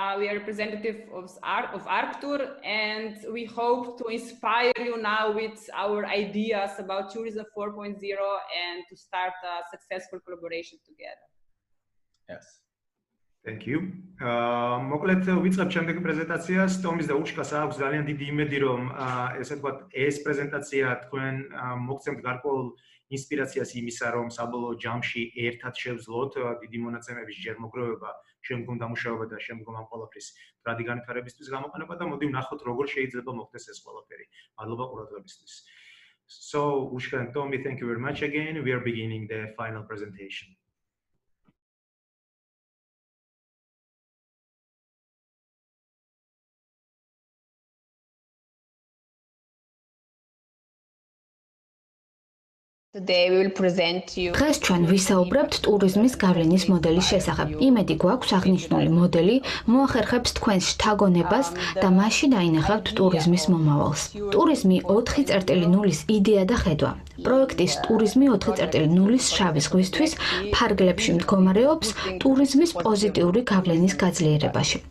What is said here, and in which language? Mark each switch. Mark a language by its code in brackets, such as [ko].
[en] We are representative of Arctur, and we hope to inspire you now with our ideas about Tourism 4.0 and to start a successful collaboration together. Yes. Thank you. [ka] მოკლედ ვიწყებ შემდეგი პრეზენტაციას. ტომის და უშკას აქვს ძალიან დიდი იმედი, რომ ესე ვთქვათ, ეს პრეზენტაცია თქვენ მოგცემთ გარკვეულ ინსპირაციას იმისა, რომ საბოლოო ჯამში ერთად შევძლოთ დიდი მონაცემების ჯერმოგროვება, შემდგომ დამუშავება და შემდგომ ამ ყველაფრის მდგრადი განვითარებისთვის გამოყენება და მოდი ვნახოთ, როგორ შეიძლება მოხდეს ეს ყველაფერი. მადლობა ყურადღებისთვის. [en] So, Ushka and Tommy, thank you very much again. We are beginning the final presentation. Today we will present you. [ka] დღეს ჩვენ ვისაუბრებთ ტურიზმის გავლენის მოდელის შესახებ. იმედი გვაქვს აღნიშნული მოდელი მოახერხებს თქვენს შთაგონებას და მაშინ დაინახავთ ტურიზმის მომავალს. ტურიზმი 4.0-ის იდეა და ხედვა. პროექტის ტურიზმი 4.0-ის შავი ზღვისთვის ფარგლებში მდგომარეობს ტურიზმის პოზიტიური გავლენის გაძლიერებაში.